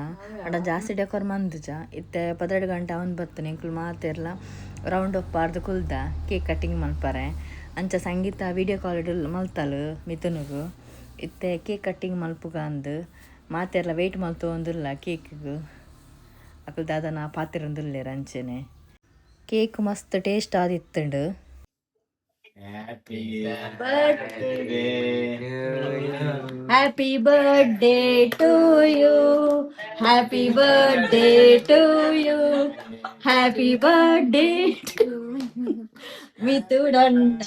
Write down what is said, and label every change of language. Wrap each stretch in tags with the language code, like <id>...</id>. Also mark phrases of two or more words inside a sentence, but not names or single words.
<tcy>ಅಡ ಜಾಸ್ತಿ ಡೆಕೋರ್ ಮಂದುಜ ಇತ್ತೆ 12 ಗಂಟೆ ಅವನ್ ಬತ್ತನೆ ಎಂಕುಲು ಮಾತೆರ್ಲ ರೌಂಡ್ ಒಪ್ಪಾರ್ದು ಕುಲ್ದ</tcy> <en>cake cutting</en> <tcy>ಮಲ್ಪರೆ ಅಂಚ ಸಂಗೀತ</tcy> <en>video call</en> <tcy>ಮಲ್ತಲು ಮಿಥುನಿಗೂ ಇತ್ತೆ</tcy> <en>cake cutting</en> <tcy>ಮಲ್ಪುಗ ಅಂದು ಮಾತೆರ್ಲ ವೆಯ್ಟ್ ಮಲ್ತು ಒಂದಿಲ್ಲ ಕೇಕ್ಗೂ ಅಕಲ್ ದಾದನ ಪಾತಿರೊಂದುಲ್ಲೇರು ಅಂಚೆನೆ ಕೇಕ್ ಮಸ್ತ್ ಟೇಸ್ಟ್ ಆದಿತ್ತುಂಡು.</tcy> <en>Happy birthday to you. Happy birthday to you. Happy birthday to Mithunanna.</en>